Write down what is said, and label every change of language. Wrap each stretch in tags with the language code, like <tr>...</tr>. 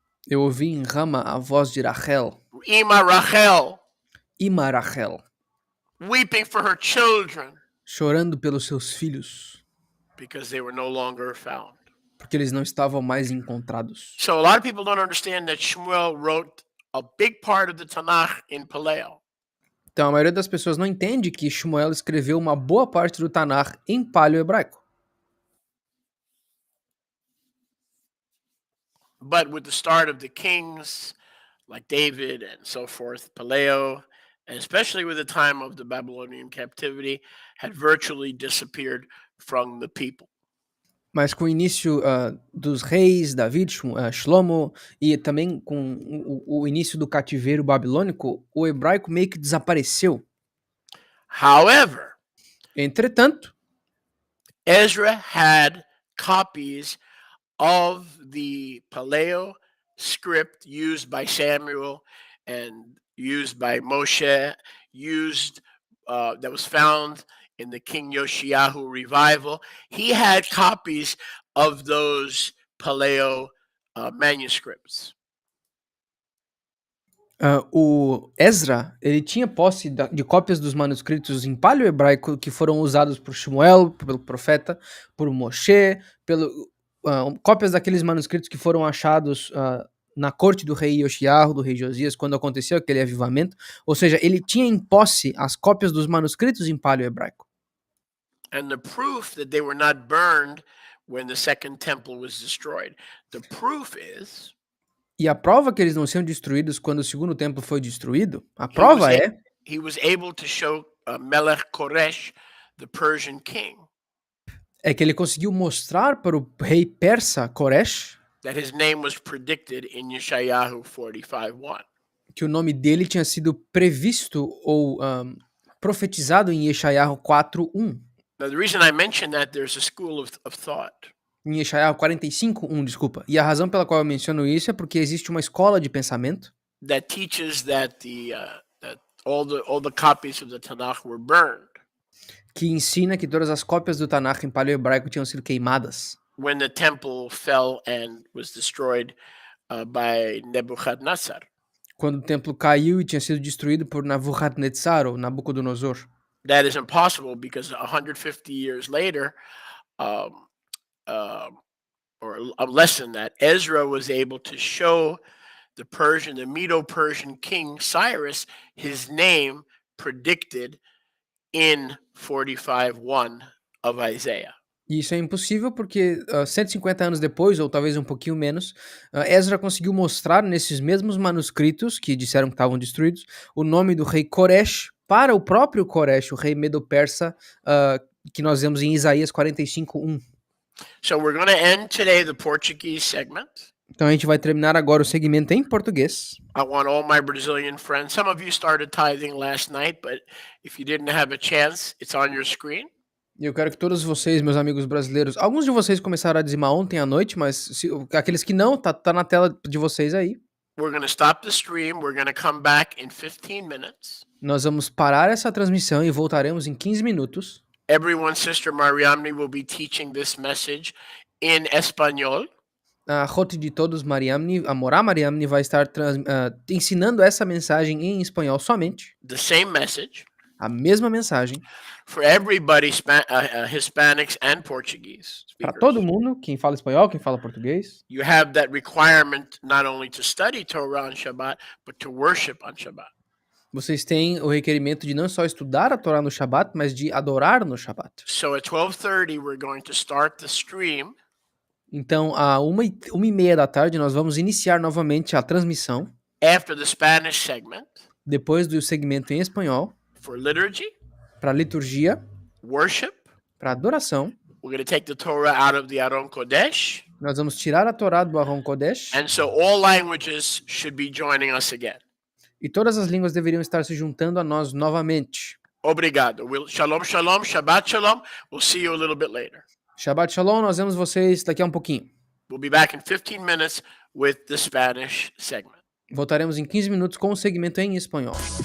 <pt>Eu ouvi em Rama a voz de Rachel, Ima Rachel, Ima Rachel,</pt> <en>weeping for her children</en> <pt>chorando pelos seus filhos,</pt> <en>because they were no longer found.</en> <pt>porque eles não estavam mais encontrados.</pt> <en>So a lot of people don't understand that Shmuel wrote a big part of the Tanakh in Paleo.</en> <pt>Então a maioria das pessoas não entende que Shmuel escreveu uma boa parte do Tanakh em paleo-hebraico.</pt> <en>But with the start of the kings, like David and so forth, Paleo, and especially with the time of the Babylonian captivity, had virtually disappeared from the people.</en> <pt>Mas com o início dos reis, David, Shlomo, e também com o início do cativeiro babilônico, o hebraico meio que desapareceu.</pt> <en>However,</en> <pt>Entretanto,</pt> <en>Ezra had copies of the Paleo script used by Samuel and used by Moshe, that was found in the King Yoshiyahu revival. He had copies of those Paleo manuscripts.</en> <pt>o Ezra, ele tinha posse de cópias dos manuscritos em paleo-hebraico que foram usados por Shmuel, pelo profeta, por Moshe, cópias daqueles manuscritos que foram achados na corte do rei Yoshiarro, do rei Josias, quando aconteceu aquele avivamento. Ou seja, ele tinha em posse as cópias dos manuscritos em paleo-hebraico.</pt> <en>And the proof that they were not burned when the second temple was destroyed. The proof is</en> <pt>E a prova que eles não são destruídos quando o segundo templo foi destruído, a prova é</pt> <en>he was able to show Melech Koresh, the Persian king,</en> <pt>que ele conseguiu mostrar para o rei persa Koresh</pt> <en>that his name was predicted in Yeshayahu 45:1.</en> <pt>que o nome dele tinha sido previsto ou profetizado em Yeshayahu 4:1.</pt> <en>Now, the reason I mention that, there's a school of thought</en> <pt>Em Yeshayahu 45:1, desculpa. E a razão pela qual eu menciono isso é porque existe uma escola de pensamento</pt> <en>that teaches that that all the copies of the Tanakh were burned</en> <pt>que ensina que todas as cópias do Tanakh em paleo-hebraico tinham sido queimadas</pt> <en>when the temple fell and was destroyed by Nebuchadnezzar.</en> <pt>quando o templo caiu e tinha sido destruído por Nabucodonosor ou Nabucodonosor.</pt> <en>That is impossible because 150 years later, um, um, or less than that, Ezra was able to show the Medo-Persian king Cyrus, his name predicted in 45:1 of Isaiah.</en> <pt>E isso é impossível porque 150 anos depois, ou talvez um pouquinho menos, Ezra conseguiu mostrar nesses mesmos manuscritos que disseram que estavam destruídos o nome do rei Koresh para o próprio Koresh, o rei medo-persa, que nós vemos em Isaías 45:1.</pt> <en>So we're going to end today the Portuguese segment.</en> <pt>Então a gente vai terminar agora o segmento em português.</pt> <en>I want all my Brazilian friends. Some of you started tithing last night, but if you didn't have a chance, it's on your screen.</en> <pt>E eu quero que todos vocês, meus amigos brasileiros, alguns de vocês começaram a dizimar ontem à noite, mas aqueles que não, tá na tela de vocês aí.</pt> <en>We're going to stop the stream. We're going to come back in 15 minutes.</en> <pt>Nós vamos parar essa transmissão e voltaremos em 15 minutos.</pt> <en>Everyone, Sister Mariamne will be teaching this message in Espanol.</en> <pt>A Roti de Todos Mariamne, a Morá Mariamne, vai estar ensinando essa mensagem em espanhol somente.</pt> <en>The same message.</en> <pt>A mesma mensagem.</pt> <en>For everybody, Hispanics and Portuguese</en> <pt>Para</pt> <en>speakers.</en> <pt>todo mundo, quem fala espanhol, quem fala português.</pt> <en>You have that requirement not only to study Torah on Shabbat, but to worship on Shabbat.</en> <pt>Vocês têm o requerimento de não só estudar a Torá no Shabat, mas de adorar no Shabat.</pt> <en>So at 12:30, we're going to start the stream.</en> <pt>Então, a 1h30 da tarde, nós vamos iniciar novamente a transmissão.</pt> <en>After the Spanish segment.</en> <pt>Depois do segmento em espanhol.</pt> <en>For liturgy.</en> <pt>Para liturgia.</pt> <en>Worship.</en> <pt>Para adoração.</pt> <en>We're going to take the Torah out of the Aron Kodesh.</en> <pt>Nós vamos tirar a Torá do Aron Kodesh.</pt> <en>And so all languages should be joining us again.</en> <pt>E todas as línguas deveriam estar se juntando a nós novamente. Obrigado.</pt> <he>Shalom, shalom, Shabbat shalom.</he> <en>We'll see you a little bit later.</en> <pt>Shabbat shalom, nós vemos vocês daqui a um pouquinho.</pt> <en>We'll be back in 15 minutes with the Spanish segment.</en> <pt>Voltaremos em 15 minutos com o segmento em espanhol.</pt>